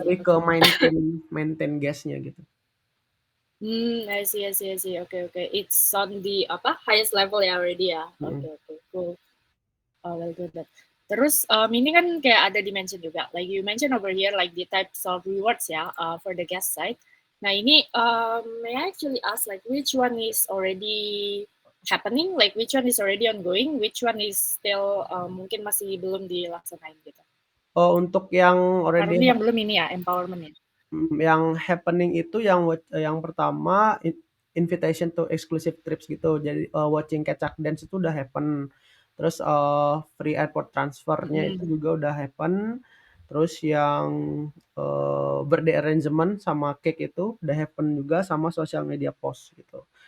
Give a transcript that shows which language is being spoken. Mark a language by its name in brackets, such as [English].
[Indonesian] lebih ke maintain guestnya gitu. [English] I see. Okay. It's on the highest level ya already ya. Okay, cool. Well good. [Indonesian] Terus ini kan kayak ada dimension juga. [English] Like you mentioned over here, like the types of rewards ya for the guest side. Nah ini may I actually ask like which one is already happening, like which one is already ongoing, which one is still [Indonesian] mungkin masih belum dilaksanain gitu. Oh, untuk yang already yang belum ini ya, empowerment ya. Yang happening itu yang pertama [English] invitation to exclusive trips [Indonesian] gitu. Jadi watching Kecak Dance itu udah happen. Terus free airport transfernya itu juga udah happen. Terus yang birthday arrangement sama cake itu udah happen juga, sama social media post gitu.